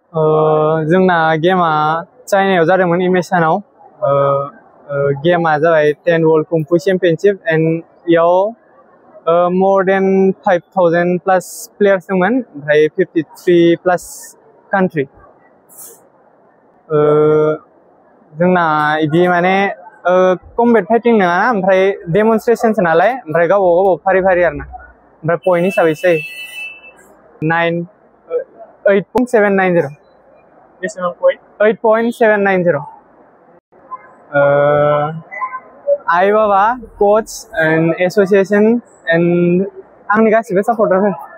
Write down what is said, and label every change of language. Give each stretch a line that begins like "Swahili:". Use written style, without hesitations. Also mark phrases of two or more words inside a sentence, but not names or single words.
Bodo: जोंना गेमा चाइनायाव जादोंमोन इमेसानाव गेमा जाबाय 10
English: World Kungfu Championship and
Bodo: इयाव
English: more than 5,000 plus players
Bodo: दंमोन ओमफ्राय
English: 53 plus country
Bodo: जोंना इदि माने
English: combat fighting
Bodo: नङा ना ओमफ्राय डेमनस्ट्रेशनस नालाय ओमफ्राय गावबा गाव फारि फारि आरोना ओमफ्राय पॉइंट हिसाबैसो 8.790 बेसेबां पॉइंट 8.790 आई बाबा
English: coach and association and
Bodo: आंनि गासिबो सापर्टारफोर